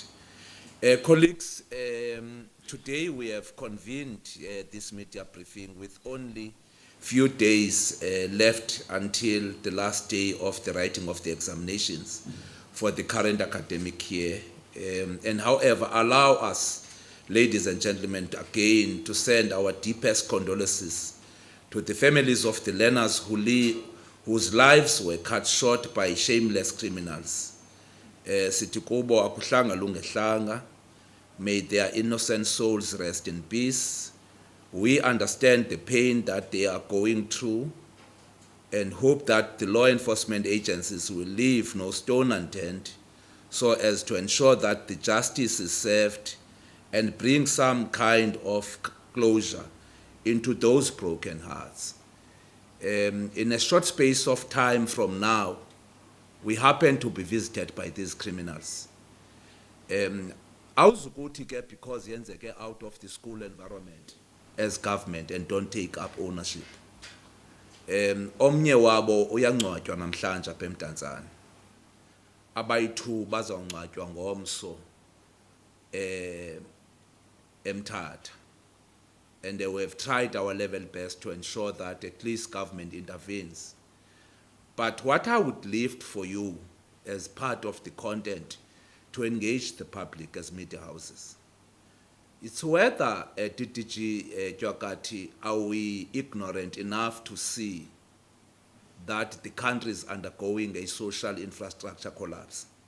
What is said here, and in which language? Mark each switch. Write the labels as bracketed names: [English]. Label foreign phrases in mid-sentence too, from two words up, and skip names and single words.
[English] Colleagues, today we have convened this media briefing with only few days left until the last day of the writing of the examinations for the current academic year. And however, allow us, ladies and gentlemen, again to send our deepest condolences to the families of the learners whose lives were cut short by shameless criminals. [Xhosa] Sithi kubo akuhlanga lungehlanga. [English] May their innocent souls rest in peace. We understand the pain that they are going through and hope that the law enforcement agencies will leave no stone unturned so as to ensure that the justice is served and bring some kind of closure into those broken hearts. In a short space of time from now, we happen to be visited by these criminals. [Xhosa] Awuzukuthi ke [English] because yenzeke out of the school environment as government and don't take up ownership. [Xhosa] Omnye wabo uyangcwatywa namhlanje apha eMdantsane. Abayi-2 bazawungcwatywa ngomso eMthatha. [English] and we have tried our level best to ensure that at least government intervenes. But what I would lift for you as part of the content to engage the public as media houses, it's whether DDG Jwakati, are we ignorant enough to see that the country is undergoing a social infrastructure collapse?